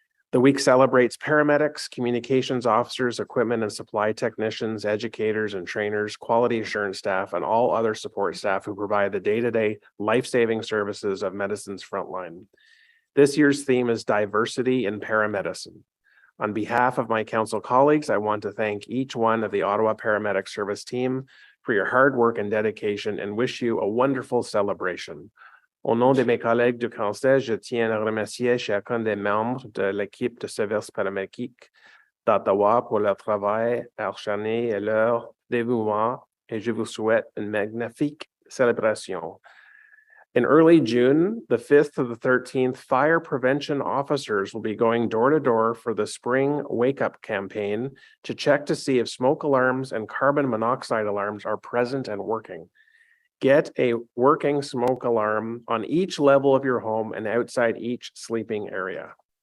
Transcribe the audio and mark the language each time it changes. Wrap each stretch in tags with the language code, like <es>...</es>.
<en>The week celebrates paramedics, communications officers, equipment and supply technicians, educators and trainers, quality assurance staff, and all other support staff who provide the day-to-day life-saving services of medicine's frontline. This year's theme is diversity in paramedicine. On behalf of my council colleagues, I want to thank each one of the Ottawa Paramedic Service team for your hard work and dedication and wish you a wonderful celebration.</en> <fr>Au nom de mes collègues du Conseil, je tiens à remercier chacun des membres de l'équipe de service paramédic d'Ottawa pour leur travail acharné et leur dévouement, et je vous souhaite une magnifique célébration.</fr> <en>In early June, the 5th to the 13th, fire prevention officers will be going door to door for the spring wake up campaign to check to see if smoke alarms and carbon monoxide alarms are present and working. Get a working smoke alarm on each level of your home and outside each sleeping area.</en>